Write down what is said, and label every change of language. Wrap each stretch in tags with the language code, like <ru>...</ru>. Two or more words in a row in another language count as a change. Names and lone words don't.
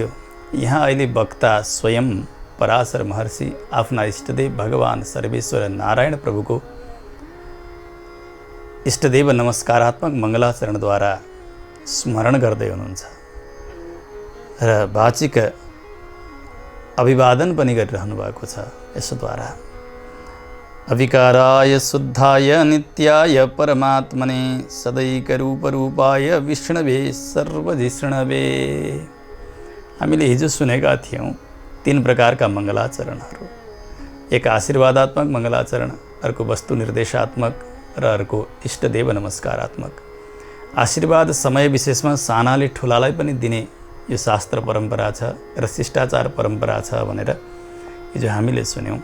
<ne>यहाँ अहिले वक्ता स्वयं पराशर महर्षि आफ्ना इष्टदेव भगवान सर्वेश्वर नारायण प्रभुको इष्टदेव नमस्कारात्मक मङ्गलाचरणद्वारा स्मरण गर्दै हुनुहुन्छ र वाचिक अभिवादन पनि गरिरहनु भएको छ।</ne> <sa>यसद्वारा अविकाराय शुद्धाय नित्याय परमात्मने सदैकरूपरूपाय विष्णवे सर्वजिष्णवे।</sa> <ne>हामीले हिजो सुनेका थियौँ 3 प्रकारका मङ्गलाचरणहरू। एक आशीर्वादात्मक मङ्गलाचरण, अर्को वस्तु निर्देशात्मक र अर्को इष्टदेव नमस्कारात्मक। आशीर्वाद समय विशेषमा सानाले ठुलालाई पनि दिने यो शास्त्र परम्परा छ र शिष्टाचार परम्परा छ भनेर हिजो हामीले सुन्यौँ।</ne>